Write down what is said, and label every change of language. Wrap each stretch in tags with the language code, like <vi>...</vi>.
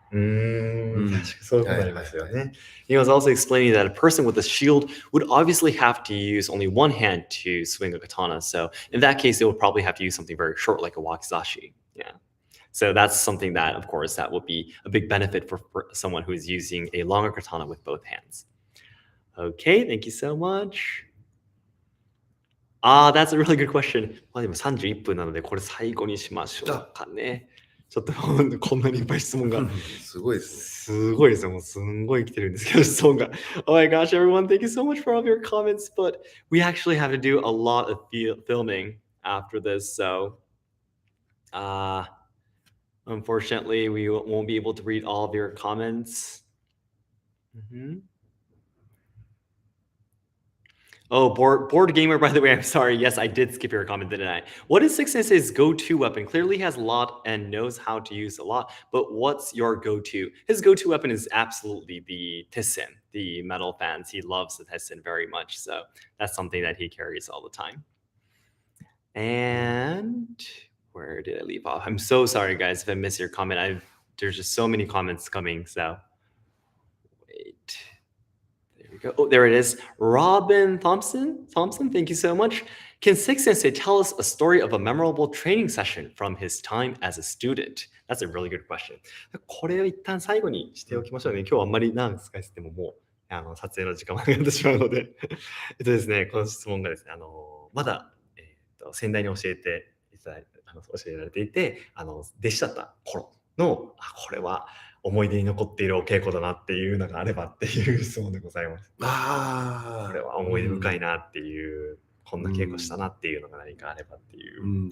<ja>確かにそういうことになりますよね。</ja> <en>He was also explaining that a person with a shield would obviously have to use only one hand to swing a katana. So in that case, they would probably have to use something very short like a wakizashi. Yeah. So that's something that, of course, that would be a big benefit for someone who is using a longer katana with both hands. Okay, thank you so much. That's a really good question.</en> <ja>まあでも31分なので、これ最後にしましょうかね。ちょっとこんなにいっぱい質問が。すごいですね。すごいですよ。もうすんごい来てるんですけど、質問が。</ja> <en>Oh my gosh, everyone, thank you so much for all of your comments. But we actually have to do a lot of filming after this. So, unfortunately, we won't be able to read all of your comments. Oh, board gamer, by the way, I'm sorry. Yes, I did skip your comment, didn't I? What is Seki Sensei's go-to weapon? Clearly he has a lot and knows how to use a lot, but what's your go-to? His go-to weapon is absolutely the tessen, the metal fans. He loves the tessen very much, so that's something that he carries all the time. And where did I leave off? I'm so sorry, guys, if I missed your comment. There's just so many comments coming, so wait. Oh, there it is. Robin Thompson, thank you so much. Can Seki Sensei tell us a story of a memorable training session from his time as a student? That's a really good question.</en> <ja>これを一旦最後にしておきましょうね。今日はあんまり長く使いすぎてももう撮影の時間までやってしまうので。ですね、この質問がですね、まだ、先代に教えていただいて、教えられていて、弟子だった頃の、これは思い出に残っているお稽古だなっていうのがあればっていう質問でございます。これは思い出深いなっていう、こんな稽古したなっていうのが何かあればっていう。</ja>